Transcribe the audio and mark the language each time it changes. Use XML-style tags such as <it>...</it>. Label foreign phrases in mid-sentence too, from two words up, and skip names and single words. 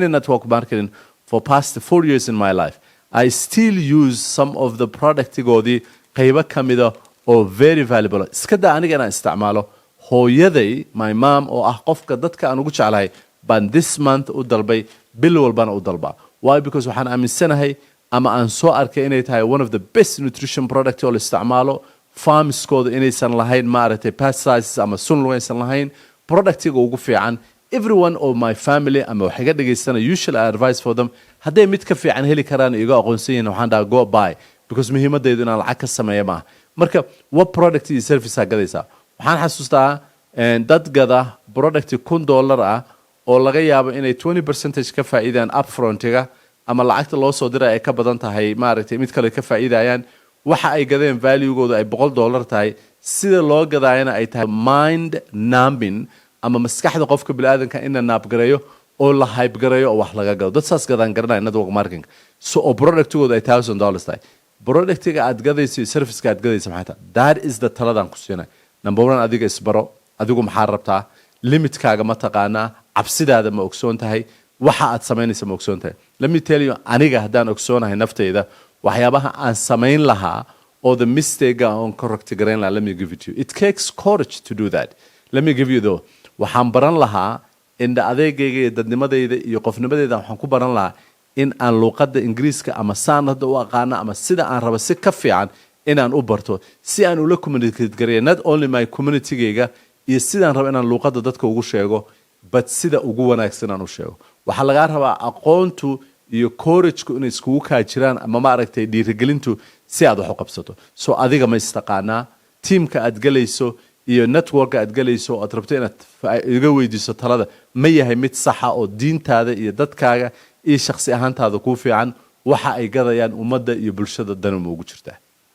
<en>network marketing for past 4 years in my life I still use some of the</en> <so>productigoodii qaybo ka mida oo</so> <en>very valuable iska</en> <so>daa aniga inaan isticmaalo hooyaday</so> <en>my mom</en> <so>oo ah qofka dadka aan ugu jeclahay baan</so> <en>this month</en> <so>u dalbay bil walbana u dalbaa</so> <en>why because</en> <so>waxaan aaminsanahay ama aan soo arkay inay tahay</so> <en>one of the best nutrition product</en> <so>oo la isticmaalo farmskooda inaysan lahayn maaragtay pesticides ama sun aysan lahayn productiga ugu fiican</so> <en>everyone of my family</en> <so>ama wax iga dhageystana</so> <en>usually I advise for them</en> <so>hadday mid ka fiican heli karaan iga aqoonsan yihiin waxaan dhahaa</so> <en>go buy because</en> <so>muhiimadaydu inaan lacag ka sameeyo maaha marka</so> <en>what product</en> <so>iyo service aa gadaysaa waxaan xasuustaa dad gada product $1,000 ah oo laga yaabo inay 20% ka faa'iidaan upfrontiga ama lacagta loo soo diray ay ka badan tahay maaragtay mid kale ka faa'iidayaan waxa ay gadeen value-gooda ay $100 tahay sida loo gadaayana ay tahay</so> <en>mind numbing</en> <so>ama maskaxda qofka bini'aadanka in la naabgareeyo oo la hype gareeyo oo wax laga gado dad saas gadaan garanaya</so> <en>network marketing</en> <so>so oo productigooda ay $1,000 tahay productiga aad gadayso iyo serviceka aad gadayso maxay tahay</so> <en>that is the</en> <so>taladan ku siinay number 1 adiga isbaro adigu maxaa rabtaa limitkaaga ma taqaanaa cabsidaada ma ogsoon tahay waxa aad samaynaysa ma ogsoon tahay</so> <en>let me tell you</en> <so>aniga haddaan ogsoonahay naftayda waxyaabaha aan samayn lahaa oo</so> <en>the mistake on correct</en> <so>garayn lahaa</so> <en>let me give it to you it takes courage to do that let me give you though</en> <so>waxaan baran lahaa inda adeegayga iyo dadnimadayda iyo qofnimadayda waxaan ku baran lahaa in aan luuqadda ingiriiska ama saan hadda u aqaano ama sida aan rabo si ka fiican inaan u barto si aan ula communicate gareeyo</so> <en>not only my</en> <so>communitygayga iyo sidaan rabo inaan luuqadda dadka ugu sheego but sida ugu wanaagsan aan u sheego waxaa lagaa rabaa aqoontu iyo courageku inay iskugu kaajiraan ama maaragtay dhiirigelintu si aad wax u qabsato so adiga ma istaqaanaa teamka aad galayso iyo networka aad galayso oo aad rabto inaad iga weydiiso talada ma yahay mid saxa oo diintaada iyo dadkaaga iyo shakhsi ahaantaada kuu fiican waxa ay gadayaan ummadda iyo bulshada danu ma ugu jirtaa</so>